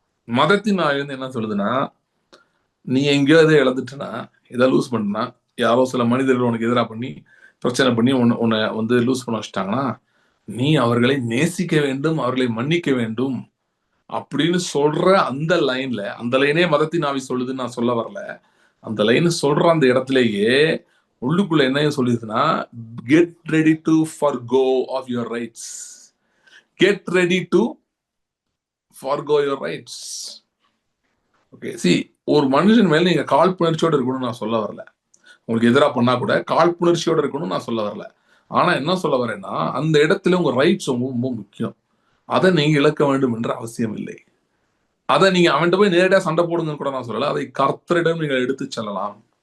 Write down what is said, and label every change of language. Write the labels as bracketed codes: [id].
[ta] மதத்தின் ஆவி வந்து என்ன சொல்லுதுன்னா, நீ எங்கேயோ எதை இழந்துட்டுனா, எதை லூஸ் பண்ணா, யாரோ சில மனிதர்கள் உனக்கு எதிராக பண்ணி பிரச்சனை பண்ணி உன்னை வந்து லூஸ் பண்ண வச்சுட்டாங்கன்னா, நீ அவர்களை நேசிக்க வேண்டும், அவர்களை மன்னிக்க வேண்டும் அப்படின்னு சொல்ற அந்த லைனே மதத்தின் ஆவி சொல்லுதுன்னு நான் சொல்ல வரல. அந்த லைன் சொல்ற அந்த இடத்துலயே உள்ளுக்குள்ள என்ன சொல்லுதுன்னா, [en] get ready to forgo of your rights. Get ready to forgo your rights. [ta] Okay, ஒரு மனுஷன் மேல நீங்க காழ்ப்புணர்ச்சியோட இருக்கணும்னு நான் சொல்ல வரல. உங்களுக்கு எதிராக பண்ணா கூட காழ்ப்புணர்ச்சியோட இருக்கணும்னு நான் சொல்ல வரல. ஆனா என்ன சொல்ல வரேன்னா, அந்த இடத்துல உங்க ரைட்ஸ் ரொம்ப முக்கியம். அதை நீங்க இழக்க வேண்டும் என்ற அவசியம் இல்லை. அதை நீங்க அவன்கிட்ட போய் நேரடியா சண்டை போடுங்கன்னு கூட நான் சொல்லல. அதை கர்த்தரிடம் நீங்கள் எடுத்து செல்லலாம்.